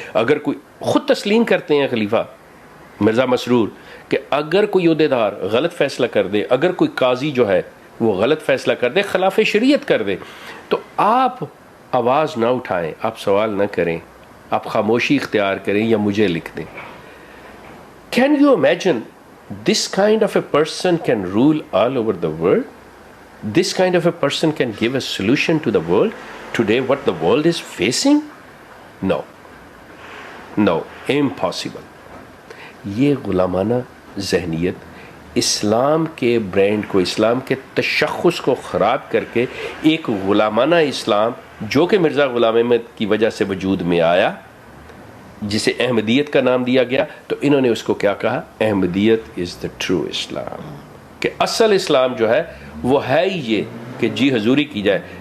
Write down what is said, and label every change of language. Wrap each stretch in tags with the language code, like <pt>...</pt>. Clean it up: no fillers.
<ur>اگر کوئی خود تسلیم کرتے ہیں خلیفہ مرزا مسرور کہ اگر کوئی عہدیدار غلط فیصلہ کر دے، اگر کوئی قاضی جو ہے وہ غلط فیصلہ کر دے، خلاف شریعت کر دے، تو آپ آواز نہ اٹھائیں، آپ سوال نہ کریں، آپ خاموشی اختیار کریں یا مجھے لکھ دیں.</ur> <en>Can you imagine this kind of a person can rule all over the world? This kind of a person can give a solution to the world today, what the world is facing? No, impossible.</en> <ur>یہ غلامانہ ذہنیت اسلام کے brand کو، اسلام کے تشخص کو خراب کر کے ایک غلامانہ اسلام جو کہ مرزا غلام احمد کی وجہ سے وجود میں آیا، جسے احمدیت کا نام دیا گیا، تو انہوں نے اس کو کیا کہا؟</ur> <en>Ahmadiyyat is the true Islam,</en> <ur>کہ اصل اسلام جو ہے وہ ہے ہی یہ کہ جی حضوری کی جائے.</ur>